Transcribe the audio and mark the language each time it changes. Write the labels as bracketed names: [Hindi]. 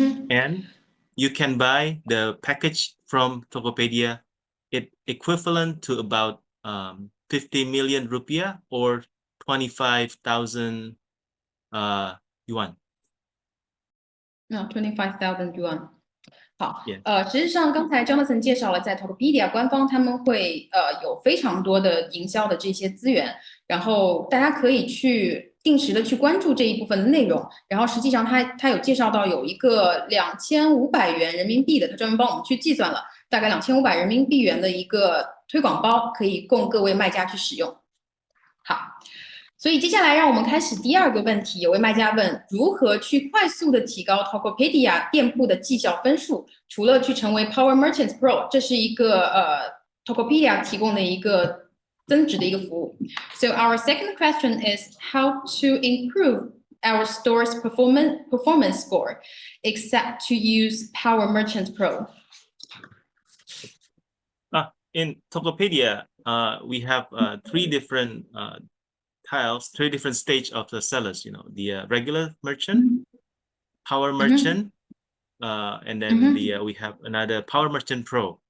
[English] And you can buy the package from Tokopedia, it equivalent to about 50 million rupiah or 25,000 yuan. No, 25,000 yuan. 好， Yeah. [Chinese] 实际上刚才 Jonathan 介绍了，在 Tokopedia 官方他们会有非常多的营销的这些资源，然后大家可以去定时的去关注这一部分的内容。然后实际上他有介绍到有一个2500元人民币的，他专门帮我们去计算了，大概2500人民币元的一个推广包，可以供各位卖家去使用。好。所以接下来让我们开始第二个问题，有位卖家问，如何去快速的提高 Tokopedia 店铺的绩效分数？除了去成为 Power Merchants Pro， 这是一个Tokopedia 提供的一个增值的一个服务。 [English] So our second question is how to improve our store's performance score, except to use Power Merchants Pro. In Tokopedia, we have three different three different stage of the sellers, you know, the regular merchant, power merchant, and then we have another Power Merchant Pro.